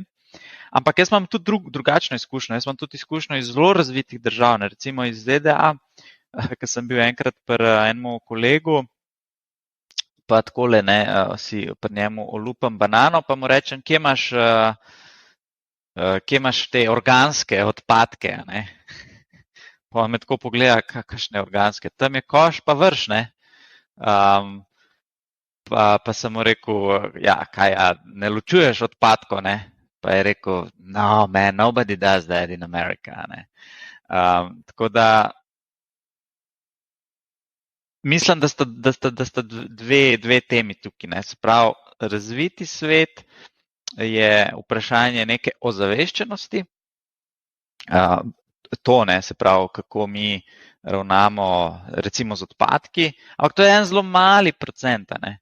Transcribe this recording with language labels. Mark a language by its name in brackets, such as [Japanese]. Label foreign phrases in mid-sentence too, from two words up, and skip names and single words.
[Slovenian] Ampak jaz imam tudi drugačno izkušnjo. Jaz imam tudi izkušnjo iz zelo razvitih držav, recimo iz ZDA, ker sem bil enkrat pri enemu kolegu, pa takole, si pri njemu olupam banano, pa mu rečem, kje imaš te organske odpadke, ne? Pa me tako pogleda, kakšne organske, tam je koš, pa vrš, ne? Pa sem mu rekel, ne ločuješ odpadkov, ne? Pa je rekel, [English] no man, nobody does that in America, [Slovenian] ne? Tako da mislim, da sta dve temi tukaj, ne? Se pravi, razviti svet je vprašanje neke ozaveščenosti, to, ne, se pravi, kako mi ravnamo recimo z odpadki, ampak to je en zelo mali procent, ne.